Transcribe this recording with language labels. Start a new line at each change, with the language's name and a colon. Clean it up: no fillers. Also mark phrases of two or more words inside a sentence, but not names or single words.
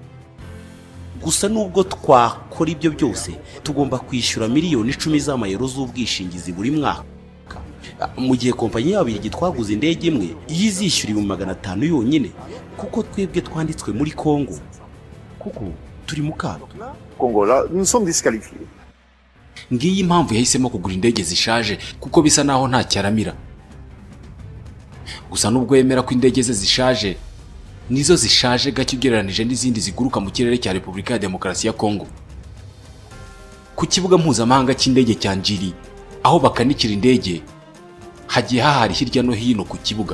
Kinyarwanda: Gusa nubwo twakora ibyo byose tugomba kwishyura $10,000 z'amayero z'ubwishingizi buri mwaka, mu gihe kompanyi y'Ababiligi twaguze indege imwe yizishyura $500 yonyine kuko twebwe twanditswe muri Kongo, kuko turi mu kato.
French: Kongo là nous sommes disqualifiés.
Kinyarwanda: Ngiyi impamvu yahisemo kugura indege zishaje kuko bisa naho nta cyaramira. Gusa nubwo yemera ko indege ze zishaje, nizo zishaje gake ugereranije n'izindi ziguruka mu kirere cya Repubulika ya Demokarasi ya Kongo. Ku kibuga mpuzamahanga cy'indege cya Njiri aho bakanikira indege hagiye hahari hirya no hino ku kibuga.